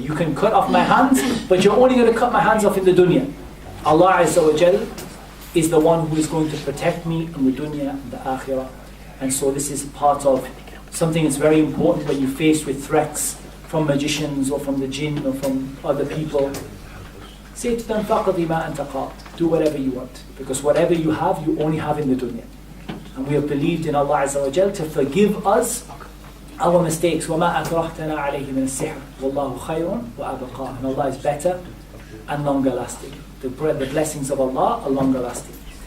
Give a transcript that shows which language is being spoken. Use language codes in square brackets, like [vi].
[en] You can cut off my hands, but you're only going to cut my hands off in the dunya. Allah Azza wa Jal is the one who is going to protect me in the dunya and the akhirah. And so this is part of something that's very important when you're faced with threats from magicians or from the jinn or from other people. Say to them, [ar] فَقَضِ مَا أَنْتَ قَاضٍ. [en] Do whatever you want, because whatever you have, you only have in the dunya. And we have believed in Allah Azza wa Jal to forgive us our mistakes. [ar] وَمَا أَكْرَهْتَنَا عَلَيْهِ مِنَ السِّحْرِ وَاللَّهُ خَيْرٌ وَأَبْقَى. [en] And Allah is better and longer lasting. The blessings of Allah are longer lasting.